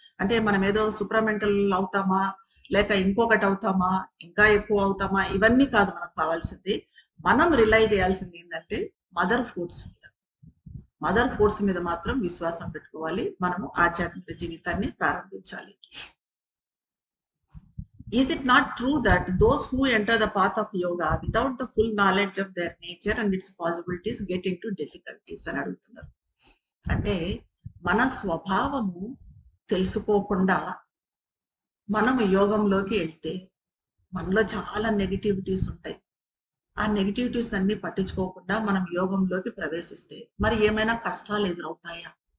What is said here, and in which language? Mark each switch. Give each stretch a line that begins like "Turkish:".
Telugu: అంటే మనం ఏదో సూప్రామెంటల్ అవుతామా, లేక ఇంకొకటి అవుతామా, ఇంకా ఎక్కువ అవుతామా, ఇవన్నీ కాదు మనకు కావాల్సింది. మనం రిలై చేయాల్సింది ఏంటంటే మదర్ ఫోర్స్ మీద. మదర్ ఫోర్స్ మీద మాత్రం విశ్వాసం పెట్టుకోవాలి. మనము ఆధ్యాత్మిక జీవితాన్ని ప్రారంభించాలి.
English: Is it not true that those who enter the path of yoga without the full knowledge of their nature and its possibilities get into difficulties
Telugu: అని అడుగుతున్నారు. అంటే మన స్వభావము తెలుసుకోకుండా మనము యోగంలోకి వెళ్తే మనలో చాలా నెగిటివిటీస్ ఉంటాయి. ఆ నెగిటివిటీస్ అన్ని పట్టించుకోకుండా మనం యోగంలోకి ప్రవేశిస్తే మరి ఏమైనా కష్టాలు ఎదురవుతాయా?